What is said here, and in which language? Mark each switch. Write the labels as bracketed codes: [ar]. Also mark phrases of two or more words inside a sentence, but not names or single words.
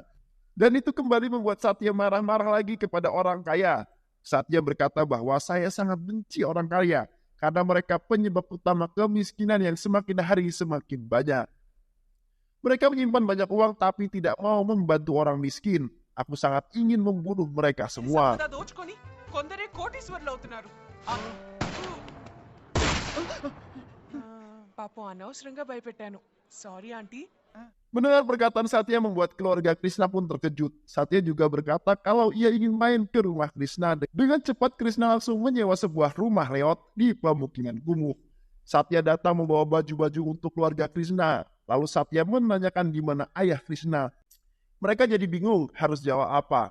[id] Dan itu kembali membuat Satya marah-marah lagi kepada orang kaya. Satya berkata bahwa saya sangat benci orang kaya, karena mereka penyebab utama kemiskinan yang semakin hari semakin banyak. Mereka menyimpan banyak uang tapi tidak mau membantu orang miskin. Aku sangat ingin membunuh mereka semua. [te] సంపద దోచుకొని కొందరే కోటీశ్వరులు అవుతున్నారు. పాపం అనవసరంగా భయపెట్టాను. [en] sorry aunty. [id] Mendengar perkataan Satya membuat keluarga Krishna pun terkejut. Satya juga berkata kalau ia ingin main ke rumah Krishna. Dengan cepat Krishna langsung menyewa sebuah rumah leot di pemukiman kumuh. Satya datang membawa baju-baju untuk keluarga Krishna. Lalu Satya menanyakan di mana ayah Krishna. Mereka jadi bingung harus jawab apa.